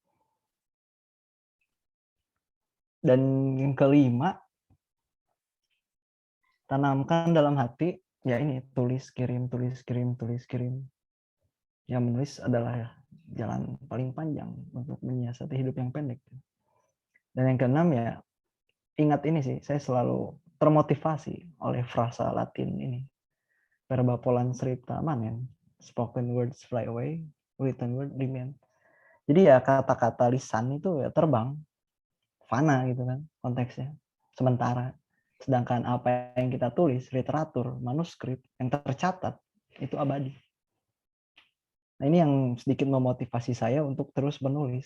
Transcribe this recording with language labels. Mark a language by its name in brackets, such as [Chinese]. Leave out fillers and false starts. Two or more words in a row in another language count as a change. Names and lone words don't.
[Indonesian] Dan yang kelima, tanamkan dalam hati ya ini tulis kirim tulis kirim tulis kirim. Yang menulis adalah jalan paling panjang untuk menyiasati hidup yang pendek. Dan yang keenam ya ingat ini sih, saya selalu termotivasi oleh frasa Latin ini. [Latin] Verba polans scripta manen, [English] spoken words fly away, written word remain. [Indonesian] Jadi ya kata-kata lisan itu ya terbang, fana gitu kan konteksnya, sementara. Sedangkan apa yang kita tulis, literatur, manuskrip yang tercatat itu abadi. Nah ini yang sedikit memotivasi saya untuk terus menulis.